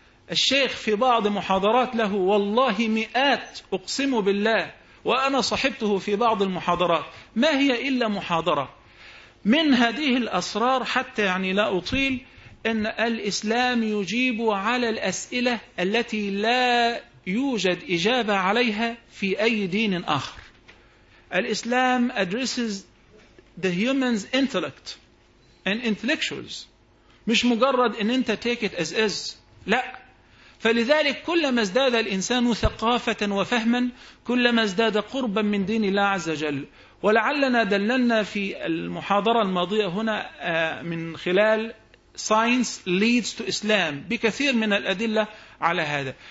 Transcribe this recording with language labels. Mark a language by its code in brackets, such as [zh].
[ar] الشيخ في بعض محاضرات له: والله مئات، أقسم بالله، وأنا صحبته في بعض المحاضرات، ما هي إلا محاضرة. من هذه الأسرار حتى يعني لا أطيل، أن الإسلام يجيب على الأسئلة التي لا يوجد إجابة عليها في أي دين آخر. الإسلام [en] addresses the human's intellect and intellectuals، [ar] مش مجرد أن أنت [en] take it as is، [ar] لا. فلذلك كلما ازداد الإنسان ثقافة وفهما كلما ازداد قربا من دين الله عز وجل. ولعلنا دللنا في المحاضرة الماضية هنا من خلال [en] science leads to Islam [ar] بكثير من الأدلة على هذا.